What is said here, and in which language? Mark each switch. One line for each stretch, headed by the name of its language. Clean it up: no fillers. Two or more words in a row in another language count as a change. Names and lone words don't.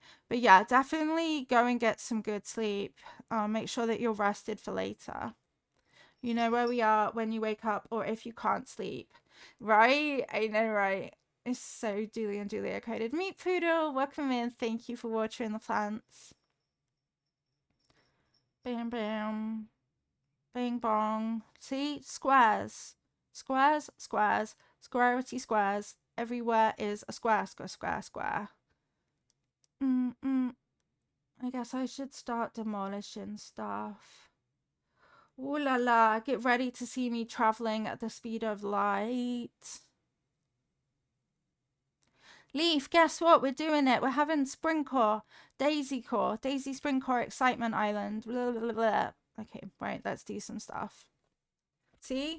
English: But yeah, definitely go and get some good sleep. Make sure that you're rested for later. You know where we are when you wake up, or if you can't sleep. Right? I know, right? It's so Julie and Julia coded. Meet Poodle, welcome in. Thank you for watering the plants. Bam, bam. Bing, bong. See? Squares. Squares, squares. Squarity squares. Everywhere is a square, square, square, square. I guess I should start demolishing stuff. Ooh la la, get ready to see me traveling at the speed of light. Leaf, guess what? We're doing it. We're having Spring Core, Daisy Core, Daisy Spring Core Excitement Island. Blah, blah, blah. Okay, right, let's do some stuff. See?